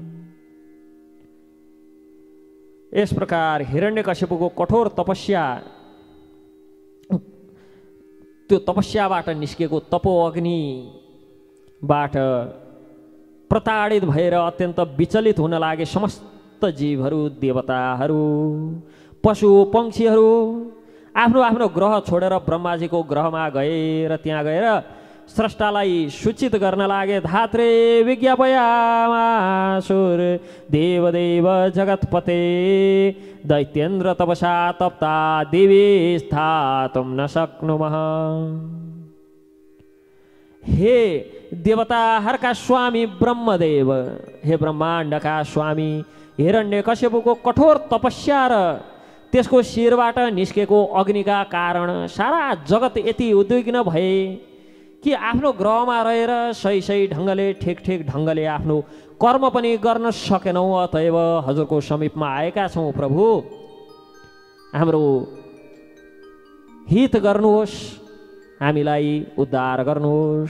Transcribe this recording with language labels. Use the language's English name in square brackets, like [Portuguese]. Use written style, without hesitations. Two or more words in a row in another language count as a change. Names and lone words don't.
[Nepali] यस प्रकार हिरण्यकश्यपको कठोर तपस्या, त्यो तपस्याबाट निस्केको तपो अग्निबाट प्रताडित भएर अत्यन्त विचलित हुन लागे समस्त जीवहरू, देवताहरू, पशु पक्षीहरू आफ्नो आफ्नो ग्रह छोडेर ब्रह्माजीको ग्रहमा गए र त्यहाँ गएर स्रष्टालाई सूचित गर्न लागे। [Sanskrit] धात्रे विज्ञापयामासुर देवदेव जगतपते दैत्येन्द्र तपसा तप्ता देवी स्थातुं न शक्नुमः। [Nepali] हे देवताहरूका स्वामी ब्रह्मदेव, हे ब्रह्माण्डका स्वामी, हिरण्यकश्यपको कठोर तपस्या र त्यसको शिरबाट निस्केको अग्निका कारण सारा जगत यति उद्विग्न भए कि आफ्नो ग्रहमा रहेर सही ढङ्गले ठिक ढङ्गले आफ्नो कर्म पनि गर्न सकेनौँ। अतएव हजुरको समीपमा आएका छौँ प्रभु, हाम्रो हित गर्नुहोस्, हामीलाई उद्धार गर्नुहोस्।